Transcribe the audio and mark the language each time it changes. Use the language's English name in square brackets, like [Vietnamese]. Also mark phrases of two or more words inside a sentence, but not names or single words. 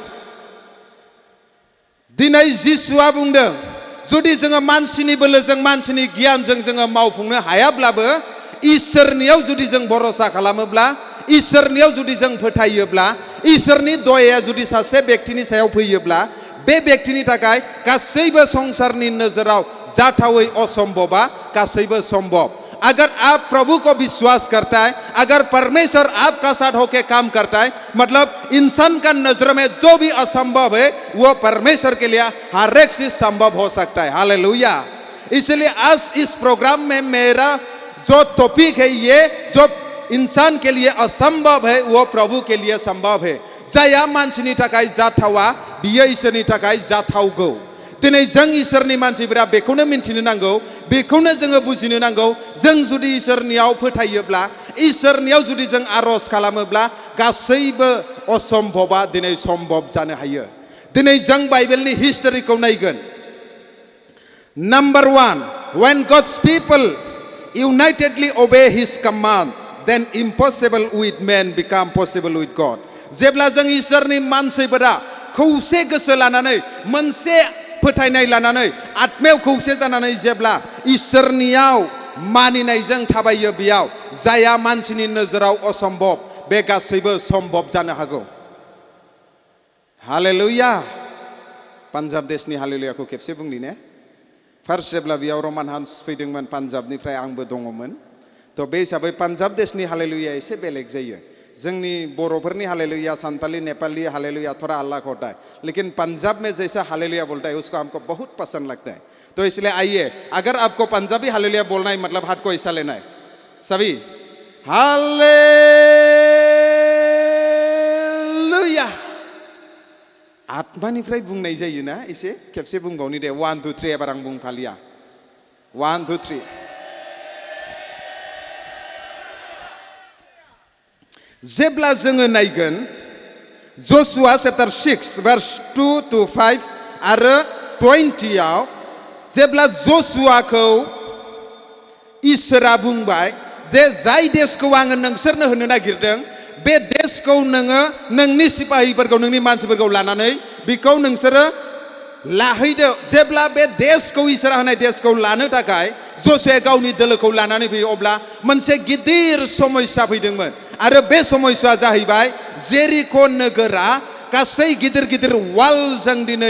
[Bodo] दिनै जिसुआ बुंदों जुदि जोङो मानसिनि बोलोजों मानसिनि गियानजों जोङो मावफुंनो हायाब्लाबो इसोरनियाव जुदि जों भरोसा खालामोब्ला इसोरनियाव जुदि जों फोथायोब्ला इसोरनि दयाया जुदि सासे व्यक्तिनि सायाव फैयोब्ला बे व्यक्तिनि थाखाय गासैबो संसारनि नोजोराव जाथावै असम्भवा गासैबो सम्भव [Hindi] अगर आप प्रभु को विश्वास करता है अगर परमेश्वर आपका साथ होके काम करता है मतलब इंसान का नजर में जो भी असंभव है वो परमेश्वर के लिए हर एक चीज संभव हो सकता है हालेलुया इसलिए आज इस प्रोग्राम में मेरा जो टॉपिक है ये जो इंसान के लिए असंभव है वो प्रभु के लिए संभव है [Bodo] जाया मानसिनि थाखाय जाथावा बियो इसोरनि थाखाय जाथावगौ दिनै जों इसोरनि मानसिफोरा बेखौनो मिन्थिनो नांगौ बेखौनो जोङो बुजिनो नांगौ जों जुदि इसोरनियाव फोथायोब्ला इसोरनियाव जुदि जों आरज खालामोब्ला गासैबो असम्भवा दिनै सम्भव जानो हायो दिनै जों बाइबेलनि हिस्टरिखौ नायगोन नम्बर 1 [English] when God's people unitedly obey his command then impossible with men become possible with God [Bodo] जेब्ला जों इसोरनि मानसिफोरा खौसे गोसो लानानै मोनसे फोथायनाय लानानै आत्मायाव खौसे जानानै जेब्ला इसोरनियाव मानिनायजों थाबायो बेयाव जाया मानसिनि नोजोराव असम्भव बे गासैबो सम्भव जानो हागौ हालेलुया पान्जाब देशनि हालेलुयाखौ खेबसे बुंनि ने फार्स्ट जेब्ला बेयाव रमान हान्स फैदोंमोन पान्जाबनिफ्राय आंबो दङमोन थ' बे हिसाबै पान्जाब देशनि हालेलुया एसे बेलेग जायो जोंनी बरोफोरनी हालेलुया संताली नेपाली हालेलुया [Hindi] थोड़ा अलग होता है लेकिन पंजाब में जैसा हालेलुया बोलता है उसको हमको बहुत पसंद लगता है तो इसलिए आइए अगर आपको पंजाबी हालेलुया बोलना है मतलब हाथ को ऐसा लेना है सभी [Bodo] हालेलुया आत्मानिफ्राय बुंनाय जायो ना एसे खेबसे बुंबावनि दे 1 2 3 एबार आं बुंफालिया 1 2 3 जेब्ला जोङो नायगोन जशुआ चैप्टर 6 [English] verse 2 to 5 [Bodo] आरो 20 आव जेब्ला जशुआखौ इसोरा बुंबाय जे जाय देशखौ आङो नोंसोरनो होनो नागिरदों बे देशखौ नोङो नोंनि सिपाहिफोरखौ नोंनि मानसिफोरखौ लानानै बेखौ नोंसोरो लाहैदो जेब्ला बे देशखौ इसोरा होनाय देशखौ लानो थाखाय जशुआ गावनि दोलोखौ लानानै फैयो अब्ला मोनसे गिदिर समस्या फैदोंमोन आरो बे समस्याया जाहैबाय जेरिको नोगोरा गासै गिदिर गिदिर वालजों दिनै